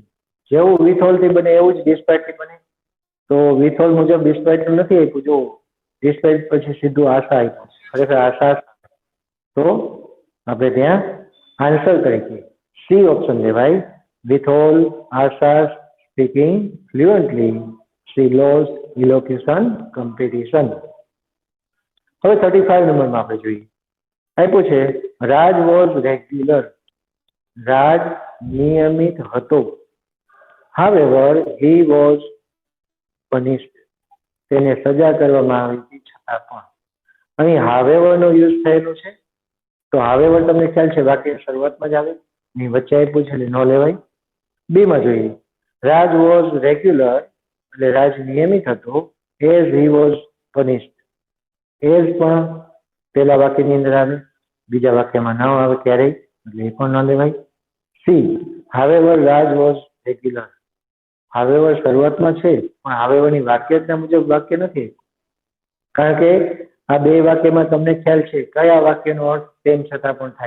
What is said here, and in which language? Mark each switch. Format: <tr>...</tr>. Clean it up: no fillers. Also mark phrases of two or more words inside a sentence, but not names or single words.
<gu>જેવું</gu> <en>with all</en> <gu>થી બને એવું જ ડિસ્પાઇટ થી બને. તો</gu> <en>with all</en> <gu>મુજબ ડિસ્પાઇટ નથી આપ્યું, જો ડિસ્પાઇટ પછી સીધું આશા આપ્યું, ખરેખર આશા. તો આપણે ત્યાં આન્સર તરીકે</gu> <en>C option</en> <gu>લેવાય.</gu> <en>with all Asha speaking fluently she lost elocution competition.</en> <gu>હવે 35 નંબરમાં આપણે જોઈએ. આપ્યું છે</gu> <en>Raj was regular.</en> <gu>રાજ નિયમિત હતો.</gu> <en>However, he was punished.</en> <gu>તેને સજા કરવામાં આવી હતી છતાં પણ. અહીં however નો યુઝ થયેલો છે. તો however તમને ખ્યાલ છે વાક્ય શરૂઆતમાં જ આવે, ની વચ્ચે આપ્યું છે એટલે ન લેવાય. બી માં જોઈએ</gu> <en>Raj was regular</en> <gu>એટલે રાજ નિયમિત હતો.</gu> <en>as he was punished.</en> <gu>as પણ પેલા વાક્યની અંદર આવે, બીજા વાક્યમાં ન આવે ક્યારેય, એટલે એ પણ ન લેવાય.</gu> <en>સી however Raj was regular.</en> <gu>however શરૂઆતમાં છે પણ however ની વાક્યરચના મુજબ વાક્ય નથી, કારણ કે આ બે વાક્યમાં તમને ખ્યાલ છે કયા વાક્યનો અર્થ તેમ છતાં પણ થાય.</gu>